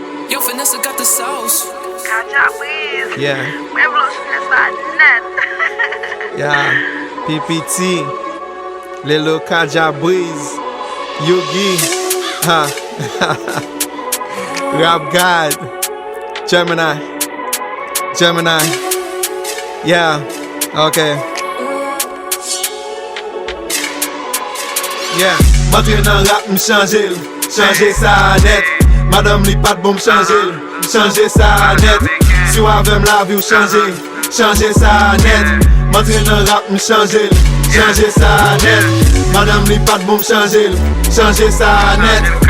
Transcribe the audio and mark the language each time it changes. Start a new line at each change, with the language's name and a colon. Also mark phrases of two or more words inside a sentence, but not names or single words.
English: Yo, Vanessa got the sauce. Kaja Wiz. Yeah.
Haitian Creole: Mwen vle finesse sa net. Yeah. P P T.
English: Lil Kaja Breeze. Yugi. Ha. Rap God. Gemini. Gemini. Yeah. Okay. Yeah,
Haitian Creole: mwen tre nan rap, m chanje l, chanje sa nèt. Madanm li pa t bon m chanje l, chanje sa nèt. Si ou avè m lavi ou chanje, chanje sa nèt. Mwen tre nan rap, m chanje l, chanje sa nèt. Madanm li pa t bon m chanje l, chanje sa nèt.